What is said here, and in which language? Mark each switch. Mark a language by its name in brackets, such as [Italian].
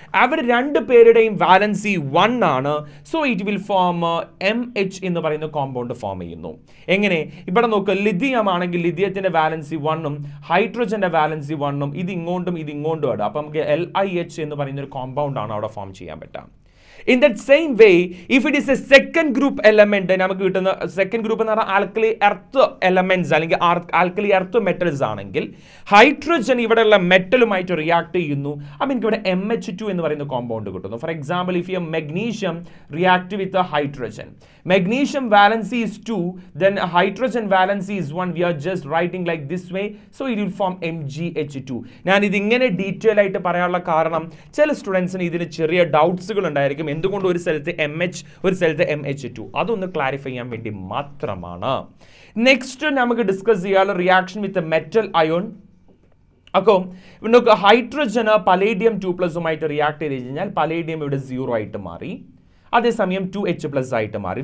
[Malayalam] അവർ രണ്ട് പേരുടെയും വാലൻസി 1 ആണ്. [English] so it will form [Malayalam] MH എന്ന് പറയുന്ന കോമ്പൗണ്ട് ഫോം ചെയ്യുന്നു. എങ്ങനെ? ഇവിടെ നോക്ക്, ലിഥിയം ആണെങ്കിൽ ലിഥിയത്തിന്റെ വാലൻസി 1 ഹൈഡ്രജന്റെ വാലൻസി 1 ഇത് ഇങ്ങോട്ടും ഇത് ഇങ്ങോട്ടും ആണ്. അപ്പം നമുക്ക് LiH എന്ന് പറയുന്ന ഒരു കോമ്പൗണ്ട് ആണ് അവിടെ ഫോം ചെയ്യാൻ പറ്റുക. [English] In that same way, if it is a second group element, [Malayalam] നമുക്ക് കിട്ടുന്ന second group എന്ന് പറഞ്ഞാൽ alkali earth elements അല്ലെങ്കിൽ alkali earth metals ആണെങ്കിൽ ഹൈഡ്രജൻ ഇവിടെയുള്ള മെറ്റലുമായിട്ട് റിയാക്ട് ചെയ്യുന്നു. അപ്പോൾ എനിക്ക് ഇവിടെ MH2 എന്ന് പറയുന്ന കോമ്പൗണ്ട് കിട്ടുന്നു. [English] For example, if you magnesium react with a hydrogen, magnesium valency is 2, then hydrogen valency is 1. We are just writing like this way, so it will form MgH2. [Malayalam] ഞാൻ ഇത് ഇങ്ങനെ ഡീറ്റെയിൽ ആയിട്ട് പറയാനുള്ള കാരണം ചില സ്റ്റുഡൻസിന് ഇതിന് ചെറിയ ഡൗട്ട്സുകൾ ഉണ്ടായിരിക്കും. എന്തുകൊണ്ട് ഒരു സ്ഥലത്ത് MH ഒരു സ്ഥലത്ത് MH2, അതൊന്ന് ക്ലാരിഫൈ ചെയ്യാൻ വേണ്ടി മാത്രമാണ്. നെക്സ്റ്റ് നമുക്ക് ഡിസ്കസ് ചെയ്യാനുള്ള റിയാക്ഷൻ വിത്ത് മെറ്റൽ അയോൺ. അപ്പോൾ നമുക്ക് ഹൈഡ്രജന് പലേഡിയം 2+ റിയാക്ട് ചെയ്ത് കഴിഞ്ഞാൽ പലേഡിയം ഇവിടെ 0 ആയിട്ട് മാറി, അതേസമയം 2H+ ആയിട്ട് മാറി.